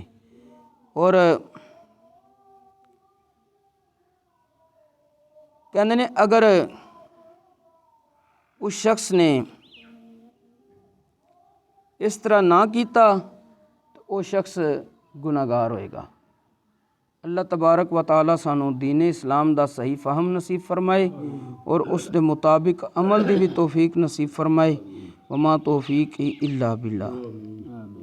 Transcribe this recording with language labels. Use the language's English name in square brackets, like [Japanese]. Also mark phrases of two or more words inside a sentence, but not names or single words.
[Punjabi] ਔਰ ਕਹਿੰਦੇ ਨੇ ਅਗਰ ਉਸ ਸ਼ਖਸ ਨੇ ਇਸ ਤਰ੍ਹਾਂ ਨਾ ਕੀਤਾ ਤਾਂ ਉਹ ਸ਼ਖਸ ਗੁਨਾਹਗਾਰ ਹੋਏਗਾ। [Arabic] الله تبارك وتعالى [Punjabi] ਸਾਨੂੰ दीन इस्लाम ਦਾ ਸਹੀ ਫਹਮ ਨਸੀਬ ਫਰਮਾਏ ਔਰ ਉਸ ਦੇ ਮੁਤਾबिक ਅਮਲ ਦੀ ਵੀ ਤੌਫੀਕ ਨਸੀਬ ਫਰਮਾਏ। [Arabic] وما توفيق إلا بالله.